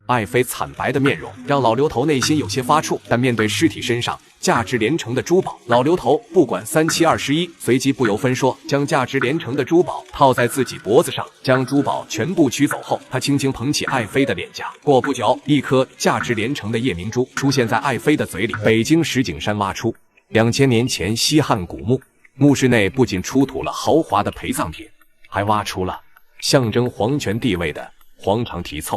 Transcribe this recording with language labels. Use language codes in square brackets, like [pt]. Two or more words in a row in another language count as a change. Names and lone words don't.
[zh] 愛妃慘白的面容讓老劉頭內心有些發怵，但面對屍體身上價值連城的珠寶，老劉頭不管3七21，隨即不由分说将價值连城的珠宝套在自己脖子上，将珠宝全部取走后，他轻轻捧起爱妃的臉頰，过不久，一顆價值连城的夜明珠出現在愛妃的嘴裡。北京石景山挖出2000年前西汉古墓，墓室內不僅出土了豪華的陪葬品，還挖出了象徵皇權地位的黃長題湊。